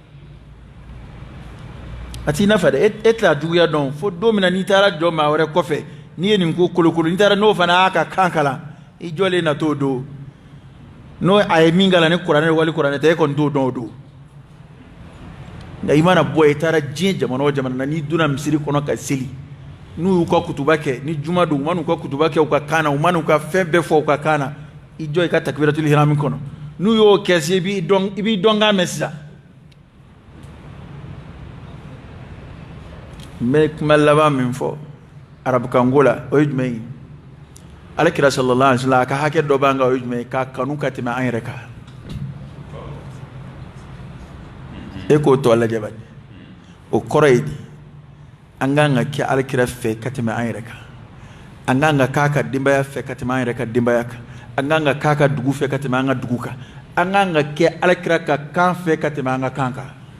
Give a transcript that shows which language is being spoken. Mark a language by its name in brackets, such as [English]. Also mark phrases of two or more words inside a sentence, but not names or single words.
[Bambara] a t'i nafa dɛ e tɛ a juguya dɔn fo don min na n'i taara jɔ maa wɛrɛ kɔfɛ n'i ye nin ko kolokolo n'i taara n'o fana y'a ka kan kalan i jɔlen na t'o don n'o a ye min kalan ni kuranɛ wali kuranɛ tɛ e kɔni t'o dɔn o don nka i mana bɔ i taara diɲɛ jamana o jamana na n'i donna misiri kɔnɔ ka seli n'u y'u ka kutuba kɛ ni juma don u man'u ka kutuba kɛ u ka kan na u man'u ka fɛn bɛɛ fɔ u ka kan na i jɔ i ka [Arabic] تكبيرة الإحرام [Bambara] kɔnɔ n'u y'o kɛ se i b'i dɔn k'a mɛn sisan n bɛ kuma laban min fɔ arabukanko la o ye jumɛn ye alakira [Arabic] صلى الله عليه وسلم [Bambara] a ka hakɛ dɔ b'an kan o ye jumɛn ye k'a kanu ka tɛmɛ an yɛrɛ kan e k'o tɔ lajɛ bani o kɔrɔ ye di an kan ka kɛ alakira fɛ ka tɛmɛ an yɛrɛ kan an kan ka k'a ka denbaya fɛ ka tɛmɛ an yɛrɛ ka denbaya kan an kan ka k'a ka dugu fɛ ka tɛmɛ an ka dugu kan an kan ka kɛ alakira ka kan fɛ ka tɛmɛ an ka kan kan